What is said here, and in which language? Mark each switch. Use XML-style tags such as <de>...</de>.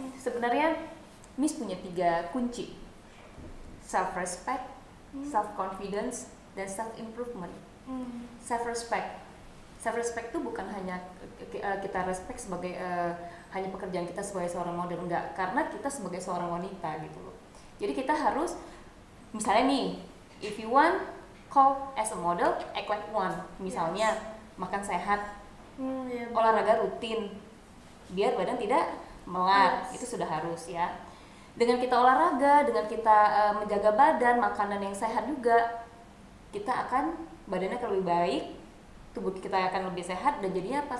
<id>Sebenarnya Miss punya 3 kunci. Self respect, self confidence, dan self improvement. Self respect itu bukan hanya kita respect sebagai hanya pekerjaan kita sebagai seorang model, enggak, karena kita sebagai seorang wanita gitu loh. Jadi kita harus, misalnya nih,</id> <en>if you want call as a model, act like one.</en> <id>Misalnya makan sehat, olahraga rutin, biar badan tidak melar, itu sudah harus ya. Dengan kita olahraga, dengan kita menjaga badan, makanan yang sehat juga, kita akan badannya akan lebih baik, tubuh kita akan lebih sehat, dan jadinya apa?</id>